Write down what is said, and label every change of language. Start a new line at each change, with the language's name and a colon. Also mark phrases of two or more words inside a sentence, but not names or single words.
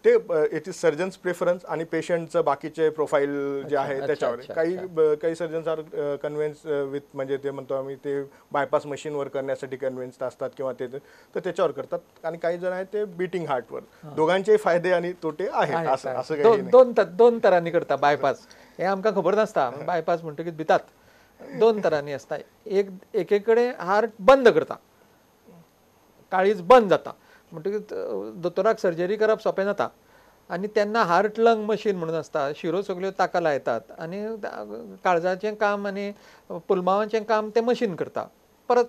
Marathi: ते
English: it is surgeons preference
Marathi: आणि पेशंटचं बाकीचे प्रोफाईल जे आहे त्याच्यावर काही
English: surgeons are convince with
Marathi: म्हणजे ते म्हणतो आम्ही ते बायपास मशीनवर करण्यासाठी कन्व्हिन्स्ड असतात किंवा ते तर त्याच्यावर करतात आणि काही जण आहेत ते बीटिंग हार्टवर दोघांचे फायदे आणि तोटे आहेत असं काही
Konkani: दोन तरांनी करता बायपास हे आमकां खबर नासता बायपास म्हणटकीच भितात दोन तरांनी असता एकेकडे हार्ट बंद करता काळीज बंद जाता म्हणटकीच दोतोराक सर्जरी करप सोंपें जाता आनी तेन्ना
English: heart lung machine
Konkani: म्हणून आसता शिरो सगल्यो ताका लायतात आनी काळजाचें काम आनी पुलमावाचें काम तें मशीन करता परत